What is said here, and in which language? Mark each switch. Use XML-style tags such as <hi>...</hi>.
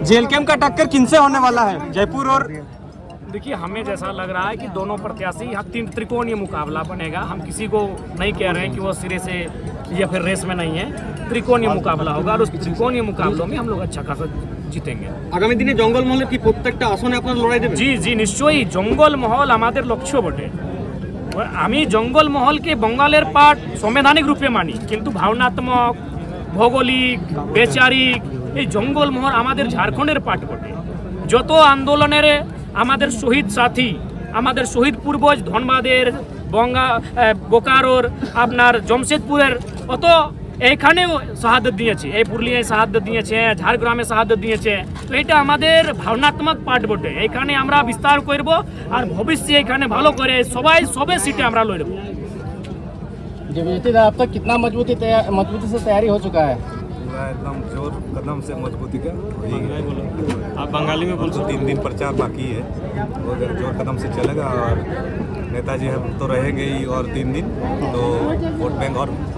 <hi>Jail camp का टक्कर किनसे होने वाला है, जयपुर और? देखिए हमें जैसा लग रहा है कि दोनों प्रत्याशी, यहाँ 3 त्रिकोणीय मुकाबला बनेगा। हम किसी को नहीं कह रहे हैं कि वो सिरे से या फिर रेस में नहीं है, त्रिकोणीय मुकाबला होगा, और उस त्रिकोणीय मुकाबलों में हम लोग अच्छा खासा জিতেंगे।</hi> <bn>আগামী দিনে জঙ্গল মহলের কি প্রত্যেকটা আসনে আপনারা লড়াই দেবেন? জি জি নিশ্চয়ই, জঙ্গল মহল আমাদের লক্ষ্য বটে। আমি জঙ্গল মহলকে বঙ্গালের পার্ট সাংবিধানিক রূপে মানি, কিন্তু ভাবনাত্মক, ভৌগোলিক, বেচারিক এই জঙ্গল মহল আমাদের ঝাড়খণ্ডের পার্ট বটে। যত আন্দোলনের আমাদের শহীদ সাথী, আমাদের শহীদ পূর্বজ ধনবাদের, বোকারোর, আপনার জমশেদপুরের অত এইখানেও শাহাদত দিয়েছে, এই পুরুলিয়ায় শাহাদত দিয়েছে, ঝাড়গ্রামে শাহাদত দিয়েছে, তো এটা আমাদের ভাবনাত্মক পার্ট বটে। এইখানে আমরা বিস্তার করব আর ভবিষ্যতে এখানে ভালো করে সবে সিটে আমরা লড়ব।</bn> <hi>अब तक कितना मजबूती से तैयारी हो चुका है? एकदम जोर कदम से मजबूती का आप बंगाली में बोल। 3 दिन प्रचार बाकी है, वो जोर कदम से चलेगा, और नेताजी हम तो रहेंगे ही, और 3 दिन तो वोट बैंक और</hi>